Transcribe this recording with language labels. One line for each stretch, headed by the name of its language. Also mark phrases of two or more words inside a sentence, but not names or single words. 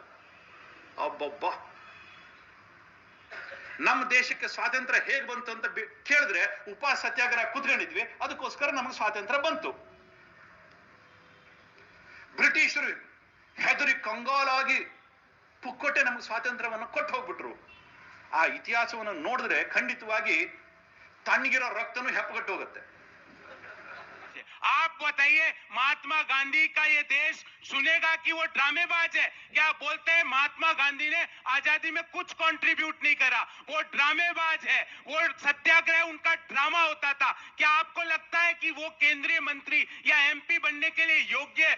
Kannada: ಅಬ್ಬಬ್ಬ, ನಮ್ಮ ದೇಶಕ್ಕೆ ಸ್ವಾತಂತ್ರ್ಯ ಹೇಗ್ ಬಂತು ಅಂತ ಕೇಳಿದ್ರೆ ಉಪವಾಸ ಸತ್ಯಾಗ್ರಹ ಕೂತ್ಕೊಂಡಿದ್ವಿ, ಅದಕ್ಕೋಸ್ಕರ ನಮಗೆ ಸ್ವಾತಂತ್ರ್ಯ ಬಂತು. ಬ್ರಿಟಿಷರು ಹೆದರಿ ಕಂಗಾಲಾಗಿ ಪುಕ್ಕೊಟ್ಟೆ ನಮಗೆ ಸ್ವಾತಂತ್ರ್ಯವನ್ನು ಕೊಟ್ಟು ಹೋಗ್ಬಿಟ್ರು. ಆ ಇತಿಹಾಸವನ್ನು ನೋಡಿದ್ರೆ ಖಂಡಿತವಾಗಿ ತಣ್ಣಗಿರೋ ರಕ್ತನೂ ಹೆಪ್ಪಗಟ್ಟು ಹೋಗುತ್ತೆ.
Hindi: आप बताइए, महात्मा गांधी का ये देश सुनेगा कि वो ड्रामेबाज है? क्या बोलते हैं महात्मा गांधी ने आजादी में कुछ कंट्रीब्यूट नहीं करा, वो ड्रामेबाज है, वो सत्याग्रह उनका ड्रामा होता था. क्या आपको लगता है कि वो केंद्रीय मंत्री या एमपी बनने के लिए योग्य है?